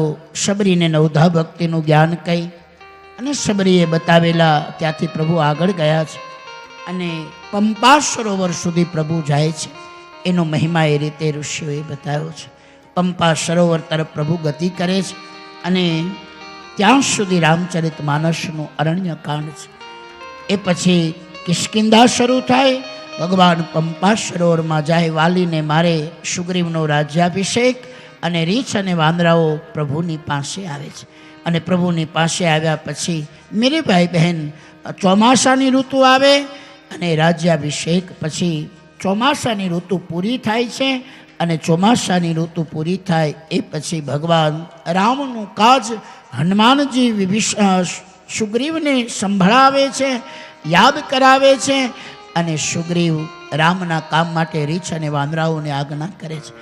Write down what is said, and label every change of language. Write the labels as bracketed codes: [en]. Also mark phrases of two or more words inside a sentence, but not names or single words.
[gu] શબરીને નવધા ભક્તિનું જ્ઞાન કહી અને શબરીએ બતાવેલા ત્યાંથી પ્રભુ આગળ ગયા છે અને પંપા સરોવર સુધી પ્રભુ જાય છે. એનો મહિમા એ રીતે ઋષિઓએ બતાવ્યો છે. પંપા સરોવર તરફ પ્રભુ ગતિ કરે છે અને ત્યાં સુધી રામચરિતમાનસનું અરણ્યકાંડ છે. એ પછી કિષ્કિંધા શરૂ થાય. [hi] भगवान पंपा सरोवर में जाए, वाली ने मारे [gu] સુગ્રીવનો રાજ્યાભિષેક અને રીછ અને વાંદરાઓ પ્રભુની પાસે આવે છે. અને પ્રભુની પાસે આવ્યા પછી [hi] मेरे भाई बहन [gu] ચોમાસાની ઋતુ આવે અને રાજ્યાભિષેક પછી ચોમાસાની ઋતુ પૂરી થાય છે અને ચોમાસાની ઋતુ પૂરી થાય એ પછી ભગવાન રામનું કાજ હનુમાનજી સુગ્રીવને સંભળાવે છે, યાદ કરાવે છે અને સુગ્રીવ રામના કામ માટે રીછ અને વાંદરાઓને આજ્ઞા કરે છે.